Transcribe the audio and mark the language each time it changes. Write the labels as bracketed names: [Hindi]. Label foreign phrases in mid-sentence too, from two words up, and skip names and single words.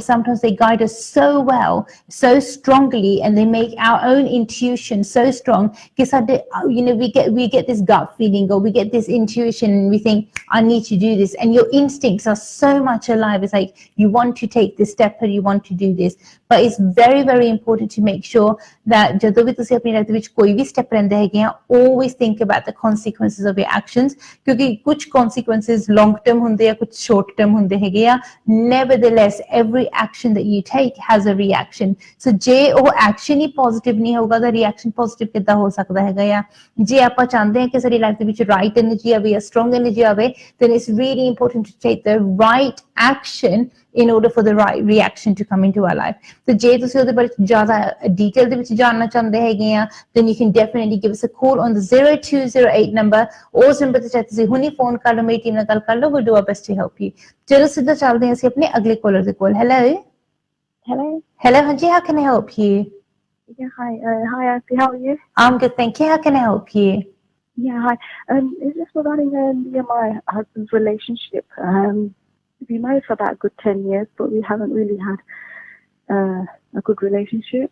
[English] Sometimes they guide us so well, so strongly, and they make our own intuition so strong. We get this gut feeling, or we get this intuition, and we think, I need to do this, and your instincts are so much alive. It's like you want to take this step, or you want to do this. But it's very important to make sure that [Punjabi] ਜਦੋਂ ਵੀ ਤੁਸੀਂ ਆਪਣੀ ਲਾਈਫ ਵਿੱਚ ਕੋਈ ਵੀ ਸਟੈਪ ਲੈਂਦੇ ਹੈਗੇ ਆ, [English] always think about the consequences of your actions, [Punjabi] ਕਿਉਂਕਿ ਕੁਝ consequences [English] long term [Punjabi] ਹੁੰਦੇ ਆ, ਕੁਝ [English] short term [Punjabi] ਹੁੰਦੇ ਹੈਗੇ ਆ. [English] Nevertheless, every action that you take has a reaction. [Punjabi] So ਜੇ ਉਹ action ਹੀ positive ਨਹੀਂ ਹੋਊਗਾ, ਤਾਂ [English] reaction positive [Punjabi] ਕਿੱਦਾਂ ਹੋ ਸਕਦਾ ਹੈਗਾ ਆ? ਜੇ ਆਪਾਂ ਚਾਹੁੰਦੇ ਹਾਂ ਕਿ ਸਾਡੀ ਲਾਈਫ ਦੇ ਵਿੱਚ [English] right energy [Punjabi] ਆਵੇ ਜਾਂ [English] strong energy [Punjabi] ਆਵੇ, [English] then it's really important to take the right action in order for the right reaction to come into our life. [Punjabi] So ਜੇ ਤੁਸੀਂ ਉਹਦੇ ਬਾਰੇ ਜ਼ਿਆਦਾ detail ਦੇ ਵਿੱਚ ਜਾਣਨਾ ਚਾਹੁੰਦੇ ਹੈਗੇ ਆ, [English] then you can definitely give us a call on the 0208 number, [Punjabi] ਉਸ ਨੰਬਰ ਤੇ ਚਾਹੇ ਤੁਸੀਂ ਹੁਣੀ ਫੋਨ ਕਰ ਲਓ, ਮੇਰੀ ਟੀਮ ਨਾਲ ਗੱਲ ਕਰ ਲਓ. [English] we'll do our best to help you. [Punjabi] ਚਲੋ ਸਿੱਧਾ ਚੱਲਦੇ ਹਾਂ ਅਸੀਂ ਆਪਣੇ ਅਗਲੇ ਕਾਲਰ ਦੇ ਕੋਲ. Hello, ਹਾਂਜੀ, [English] how can I help you? Yeah, hi Arti, how are you? I'm good, thank you. How can I help you? Yeah, hi. It's just regarding me and my husband's relationship. We've been married for about a good 10 years, but we haven't really had a good relationship.